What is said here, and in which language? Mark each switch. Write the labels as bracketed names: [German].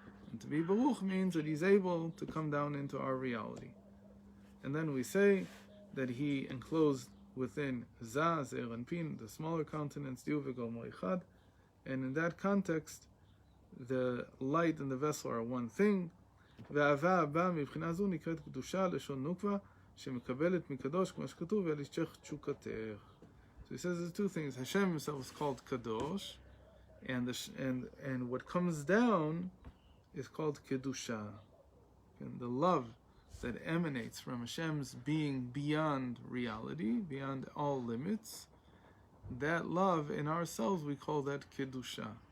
[English] And to be Baruch means that He's able to come down into our reality. And then we say that He enclosed within Za, Zer, and Pin, the smaller continents, Diu v'Gol Moichad, and in that context, the light and the vessel are one thing. [Hebrew] והאהבה הבאה מבחינה זו נקראת קדושה לשון נוקבה שמקבלת מקדוש כמו שכתוב ולשך תשוקתך. [English] So he says there's two things. Hashem Himself is called Kadosh, and what comes down is called Kedusha. And the love that emanates from Hashem's being beyond reality, beyond all limits, that love in ourselves, we call that Kedusha.